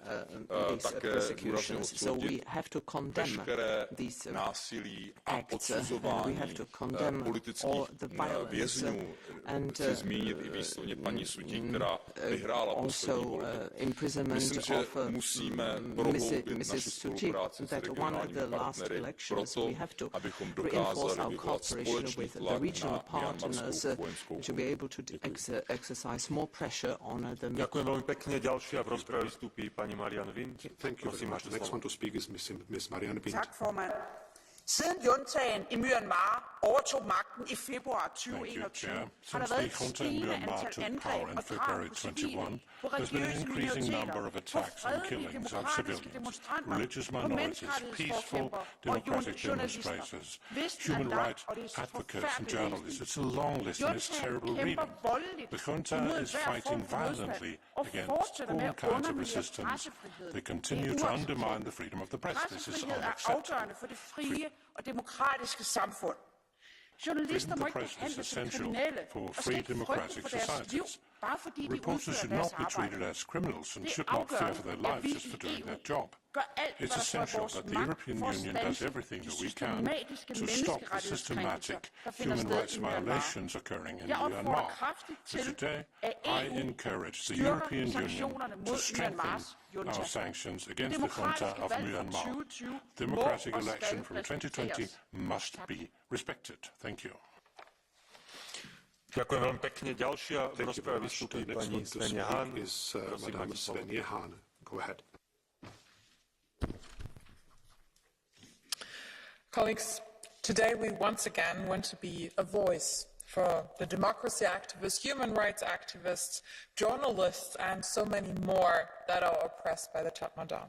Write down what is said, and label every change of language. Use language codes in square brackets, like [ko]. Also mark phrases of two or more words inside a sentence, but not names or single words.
[cs] Také důrazně odsoudit veškeré násilí a odsuzování politických vězňů. Chci zmínit i výslovně paní Sudí, která vyhrála poslední volby. Myslím, že musíme prohloubit naši spolupráci s regionálními partnery proto, abychom dokázali vyvolat společný tlak na myanmarskou vojenskou [sk] Ďakujem veľmi pekne. Ďalšia v rozprave vystúpi pani Marianne Wind. Prosím, máte slovo. [da] Tak, formand. Siden juntaen i Myanmar overtog magten i februar 2021, har der været et stigende antal angreb og drab på civile, på religiøse minoriteter, på fredelige demokratiske demonstranter, på menneskerettighedsforkæmpere og journalister. Listen er lang, og det er så forfærdeligt læsning. Juntaen kæmper voldeligt imod hver form for modstand og fortsætter med at underminere pressefriheden. Pressefrihed er afgørende for det frie og demokratiske samfund. Journalister må ikke behandles som kriminelle og skal ikke frygte for deres liv, bare fordi de udfører deres arbejde. Det er afgørende, at vi i EU gør alt, hvad der står i vores magt for at standse de systematiske menneskerettighedskrænkelser, der finder sted i Myanmar. Jeg opfordrer kraftigt til, at EU styrker sanktionerne mod Myanmars junta. Det demokratiske valg fra 2020 må og skal respekteres. [sk] Ďakujem veľmi pekne. Ďalšia v rozprave vystúpi pani Svenja Hahn. Prosím, máte slovo. [en] Go ahead. Colleagues, today we once again want to be a voice for the democracy activists, human rights activists, journalists, and so many more that are oppressed by the Tatmadaw.